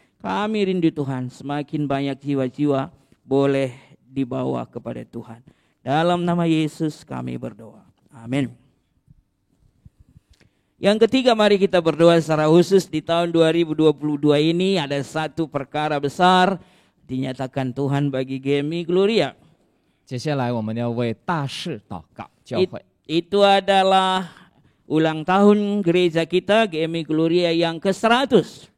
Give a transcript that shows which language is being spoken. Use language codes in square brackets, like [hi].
[id] Kami rindu Tuhan semakin banyak jiwa-jiwa boleh dibawa kepada Tuhan. Dalam nama Yesus kami berdoa. Amin. Yang ketiga, mari kita berdoa secara khusus di tahun 2022 ini. Ada satu perkara besar dinyatakan Tuhan bagi Gemi Gloria. [zh] 接下来我们要为大事祷告，教会。 [id] Itu adalah ulang tahun gereja kita Gemi Gloria yang ke-100.